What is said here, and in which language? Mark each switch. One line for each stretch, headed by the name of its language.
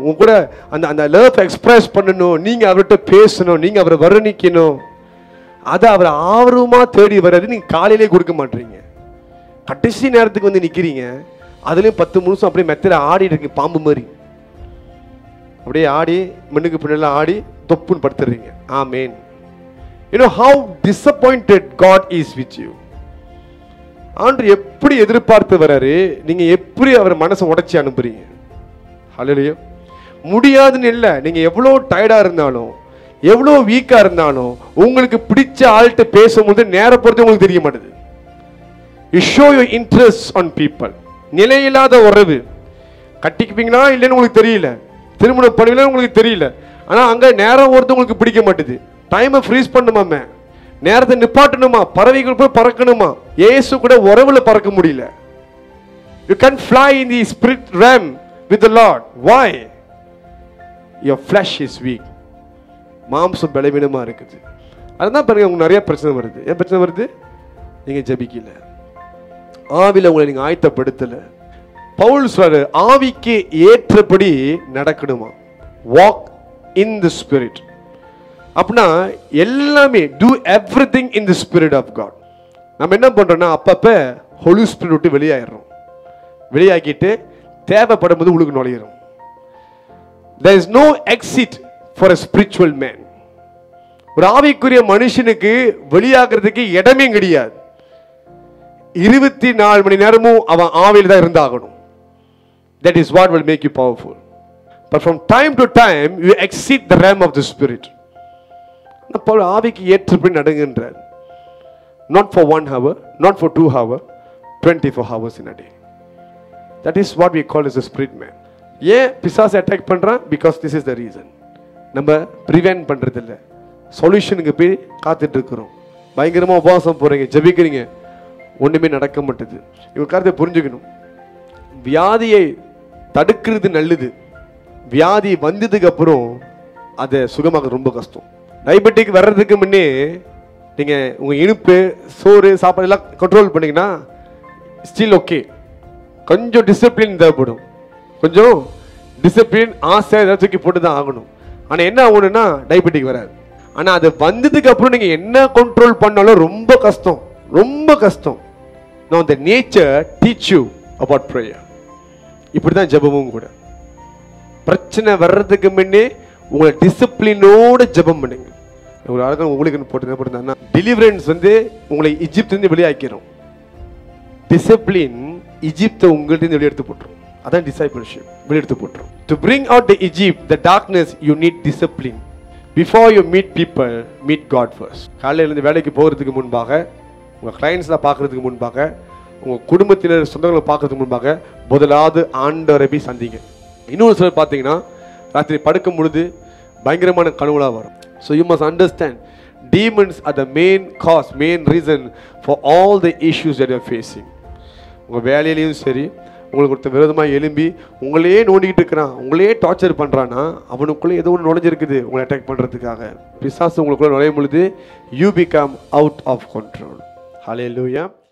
Tamil: உங்க கூட அந்த அந்த லவ் எக்ஸ்பிரஸ் பண்ணணும். நீங்க அவர்கிட்ட பேசணும், நீங்க அவரை வர்ணிக்கணும். அதை அவர் ஆர்வமா தேடி வர்றது நீங்க காலையிலே கொடுக்க மாட்டீங்க. கடைசி நேரத்துக்கு வந்து நிக்கிறீங்க. அதுலயும் 10 நிமிஷம் அப்படியே மெத்தையில ஆடிட்டு இருக்கு, பாம்பு மாதிரி அப்படியே ஆடி மண்ணுக்கு பின்னால ஆடி தொப்புன்னு படுத்துறீங்க. ஆமேன்.
English: You know how disappointed God is with you.
Tamil: ஆண்டவர் எப்படி எதிர்பார்த்து வராரு, நீங்க எப்படி அவர் மனசை உடைச்சி அனுப்புறீங்க. ஹல்லேலூயா. முடியாதுன்னு இல்லை, நீங்க எவ்வளோ டயர்டா இருந்தாலும் எவ்வளோ வீக்கா இருந்தாலும் உங்களுக்கு பிடிச்ச ஆள்கிட்ட பேசும்போது நேரம் பொறுத்து உங்களுக்கு தெரிய மாட்டேது.
English: You show your interest on people.
Tamil: நிலையில்லாத உறவு. கட்டிக்குப்பீங்களா இல்லைன்னு உங்களுக்கு தெரியல, திருமணம் பண்ணுவீங்களா உங்களுக்கு தெரியல, ஆனா அங்க நேரம் ஒருத்தர் உங்களுக்கு பிடிக்க மாட்டேது. டைமை ஃப்ரீஸ் பண்ணுமாமே, நேரத்தை நிப்பாட்டணுமா, பறவைகள் போய் பறக்கணுமா. இயேசு கூட உறவுல பறக்க முடியல.
English: You can fly in the spirit realm with the Lord. Why? Your flesh is weak.
Tamil: மாம்சம் பலவீனமா இருக்குது. அதுதான் பாருங்க உங்களுக்கு நிறைய பிரச்சனை வருது. ஏன் பிரச்சனை வருது? நீங்க ஜெபிக்கல, ஆவில உங்களை நீங்க ஆயத்தப்படுத்தல. பவுல் சொல்றாரு, ஆவிக்கு ஏற்றபடி நடக்கணுமா.
English: Walk in the spirit.
Tamil: அப்படின்னா எல்லாமே
English: do everything in the spirit of God.
Tamil: நம்ம என்ன பண்றோம்னா அப்பப்ப ஹோலி ஸ்பிரிட் விட்டு வெளியாயிடுறோம். வெளியாக்கிட்டு தேவைப்படும் போது உங்களுக்கு நுழையிறோம்.
English: There is no exit for a spiritual man.
Tamil: ஒரு ஆவிக்குரிய மனுஷனுக்கு வெளியாகிறதுக்கு இடமே கிடையாது. 24 மணி நேரமும் அவன் ஆவியில் தான் இருந்தாகணும்.
English: That is what will make you powerful. But from time to time you exceed the realm of the spirit.
Tamil: Pavul ஆவிக்கு ஏற்றபடி நடங்குன்றார்.
English: Not for 1 hour, not for 2 hours, 24 hours in a day. That is what we call as a spirit man.
Tamil: ஏன் பிசாசு attack பண்றான்?
English: Because this is the reason.
Tamil: நம்ம prevent பண்றது இல்ல, சொல்யூஷனுக்கு போய் காத்துட்டு இருக்கிறோம். பயங்கரமா உபவாசம் போறீங்க, ஜெபிக்கிறீங்க, ஒன்றுமே நடக்க மாட்டுது. இவங்க கருத்தை புரிஞ்சுக்கணும். வியாதியை தடுக்கிறது நல்லது, வியாதி வந்ததுக்கு அப்புறம் அதை சுகமாக ரொம்ப கஷ்டம். டயபெட்டிக் வர்றதுக்கு முன்னே நீங்கள் உங்கள் இனிப்பு, சோறு, சாப்பாடு எல்லாம் கண்ட்ரோல் பண்ணிங்கன்னா ஸ்டில் ஓகே. கொஞ்சம் டிசிப்ளின் தேவைப்படும், கொஞ்சம் டிசிப்ளின், ஆசை ஏதாவது தூக்கி போட்டு தான் ஆகணும். ஆனால் என்ன ஆகணும்னா டயபெட்டிக் வராது. ஆனால் அது வந்ததுக்கு அப்புறம் நீங்கள் என்ன கண்ட்ரோல் பண்ணாலும் ரொம்ப கஷ்டம், ரொம்ப கஷ்டம்.
English: Now the nature teach you about prayer.
Tamil: இப்படி தான் ஜெபமும் கூட. பிரச்சனை வர்றதுக்கு முன்னே உங்களை டிசிப்ளினோட ஜெபம் பண்ணுங்க. ஒரு ஆளுக்கு உங்களுக்கு போட்டுருந்தா டெலிவரன்ஸ் வந்து உங்களை எகிப்திலிருந்து வெளியாக்கிறோம். டிசிப்ளின் எகிப்தை உங்கள்கிட்ட வெளியெடுத்து போட்டுரும். அதான் டிசைபிள்ஷிப், வெளியெடுத்து போட்டுரும்.
English: To bring out the Egypt, the darkness, you need discipline. Before you meet people, meet God first.
Tamil: காலையிலேருந்து வேலைக்கு போகிறதுக்கு முன்பாக, உங்கள் கிளைண்ட்ஸ்லாம் பார்க்கறதுக்கு முன்பாக, உங்கள் குடும்பத்தினர் சொந்தங்களை பார்க்கறதுக்கு முன்பாக முதலாவது ஆண்டவரை போய் சந்திங்க. இன்னொரு சிலர் பார்த்தீங்கன்னா ராத்திரி படுக்கும் பொழுது பயங்கரமான கனவுலாம் வரும்.
English: So you must understand, demons are the main cause, main reason for all the issues that you are facing.
Tamil: உங்கள் வேலையிலையும் சரி, உங்களுக்கு ஒருத்தர் விரோதமாக எழும்பி உங்களையே நோண்டிக்கிட்டு இருக்கிறான், உங்களையே டார்ச்சர் பண்ணுறான்னா அவனுக்குள்ளே ஏதோ ஒன்று நுழைஞ்சிருக்குது உங்களை அட்டாக் பண்ணுறதுக்காக. பிசாசு உங்களுக்குள்ளே நுழையும் பொழுது
English: you become out of control. Hallelujah.